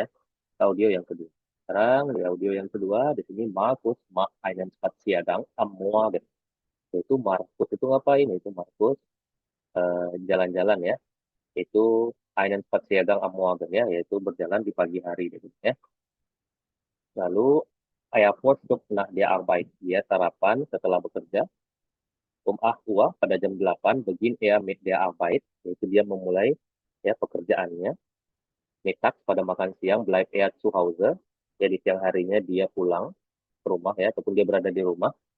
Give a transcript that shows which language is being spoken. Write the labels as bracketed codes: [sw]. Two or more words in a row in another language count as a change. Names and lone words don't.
[id] Ke audio yang kedua. Sekarang di audio yang kedua, di sini [de] Markus macht einen Spaziergang am Morgen. [id] Yaitu Markus itu ngapain? Itu Markus jalan-jalan ya. Itu [de] einen Spaziergang am Morgen [id] ya, yaitu berjalan di pagi hari gitu ya. [de] Lalu er frühstückt nach der Arbeit. [id] Dia sarapan setelah bekerja. [de] Uhr [id] pada jam [de] 8 beginnt er mit der Arbeit, [id] yaitu dia memulai ya pekerjaannya. [de] Mittags [id] pada makan siang [de] bleibt er zu Hause. [id] Jadi siang harinya dia pulang ke rumah ya, ataupun dia berada di rumah.